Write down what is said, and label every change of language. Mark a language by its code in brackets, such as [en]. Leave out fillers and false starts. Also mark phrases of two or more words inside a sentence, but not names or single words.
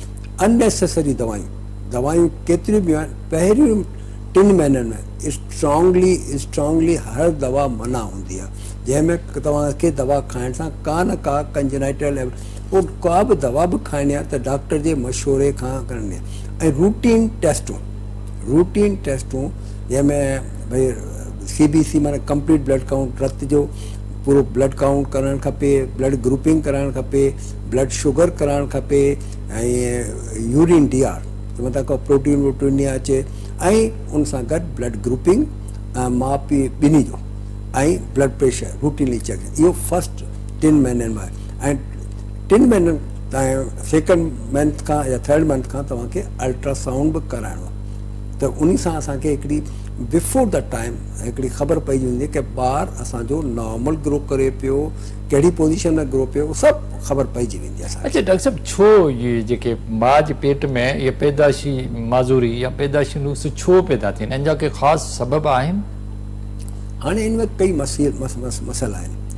[sd] अननेसेसरी दवायूं केतिरियूं बि आहिनि पहिरियों 3 महीननि में स्ट्रांगली हर दवा मना हूंदी आहे, जंहिंमें तव्हांखे दवा खाइण सां का न का कंजेनाइटल उहो का बि दवा बि खाइणी आहे त डॉक्टर जे मशवरे खां करणी आहे। ऐं रूटीन टेस्टूं जंहिंमें भई CBC माना [en] complete blood count, [sd] रत जो पूरो [en] blood count [sd] करणु खपे, [en] blood grouping [sd] कराइणु खपे, [en] blood sugar [sd] कराइणु खपे ऐं [en] urine DR [sd] मतिलबु को प्रोटीन वोटीन अचे ऐं उन सां गॾु [en] blood grouping [sd] माउ पीउ ॿिन्ही जो ऐं [en] blood pressure routinely check. [sd] इहो फर्स्ट 3 महीननि में ऐं 3 महीननि ताईं [en] second month [sd] खां या [en] third month [sd] खां तव्हांखे अल्ट्रासाउंड बि कराइणो आहे। त उन सां असांखे हिकिड़ी [en] before the time [sd] हिकिड़ी ख़बर पइजी वेंदी की ॿारु असांजो [en] normal grow [sd] करे पियो, कहिड़ी पोज़ीशन में ग्रो पियो, सभु ख़बर पइजी वेंदी आहे। अच्छा डॉक्टर साहब, छो ये जेके माउ जे पेट में ये पैदाशी माज़ूरी या पैदाशी नुक्स छो पैदा थियनि, इन जा के ख़ासि सबब आहिनि? हाणे इन में कई मसइला आहिनि।